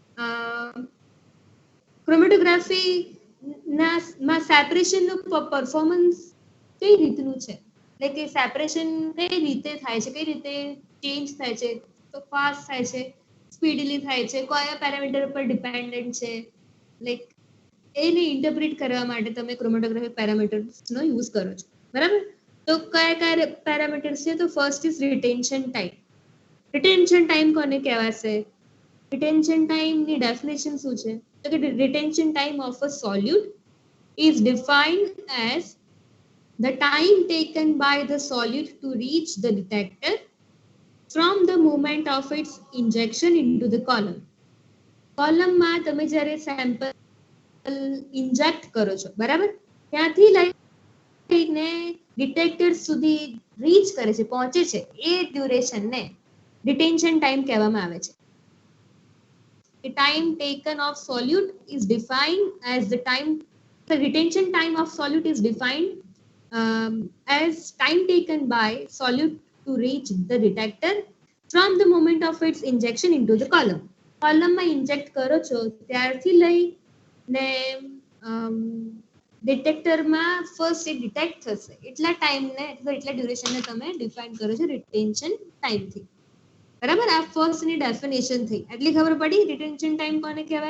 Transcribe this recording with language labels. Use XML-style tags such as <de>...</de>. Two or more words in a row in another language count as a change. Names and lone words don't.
<gu>ક્રોમેટોગ્રાફી માં સેપરેશન નું પરફોર્મન્સ કઈ રીતનું છે, એટલે કે સેપરેશન કઈ રીતે થાય છે, કઈ રીતે ચેન્જ થાય છે, તો ફાસ્ટ થાય છે, સ્પીડલી થાય છે, કયા પેરામીટર પર ડિપેન્ડન્ટ છે, લાઈક એને ઇન્ટરપ્રિટ કરવા માટે તમે ક્રોમેટોગ્રાફિક પેરામીટર્સનો યુઝ કરો છો. બરાબર, તો કયા કયા પેરામીટર્સ છે, તો</gu> <en>first is retention time. retention time</en> <gu>કોને કહેવાશે? રિટેન્શન ટાઈમની ડેફિનેશન શું છે, તો કે</gu> <en>retention time of a solute is defined as the time taken by the solute to reach the detector from the moment of its injection into the column.</en> <gu>કોલમમાં તમે જ્યારે સેમ્પલ ઇન્જેક્ટ કરો છો, બરાબર, ત્યાંથી લઈને ડિટેક્ટર સુધી રીચ કરે છે, પહોંચે છે, એ ડ્યુરેશનને</gu> <en>retention time</en> <gu>કહેવામાં આવે છે.</gu> <en>The time taken of solute is defined as the retention time of solute is defined as time taken by solute to reach the detector from the moment of its injection into the column.</en> <gu>કોલમમાં ઇન્જેક્ટ કરો છો ત્યારથી લઈને ડિટેક્ટરમાં ફર્સ્ટ એ ડિટેક્ટ થશે એટલા ટાઈમને અથવા એટલા ડ્યુરેશનને તમે ડિફાઇન કરો છો રિટેન્શન ટાઈમથી. બરાબર, આ ફર્સ્ટની ડેફિનેશન થઈ, એટલી ખબર પડી</gu> <en>retention time</en> <gu>કોને કહેવાય.</gu>